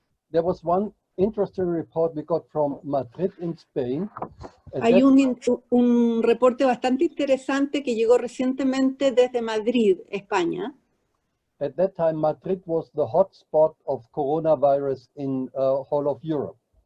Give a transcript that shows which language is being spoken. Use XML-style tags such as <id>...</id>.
<en>There was one interesting report we got from Madrid in Spain.</en> <es>Hay un reporte bastante interesante que llegó recientemente desde Madrid, España.</es> <en>At that time, Madrid was the hotspot of coronavirus in whole of Europe.</en>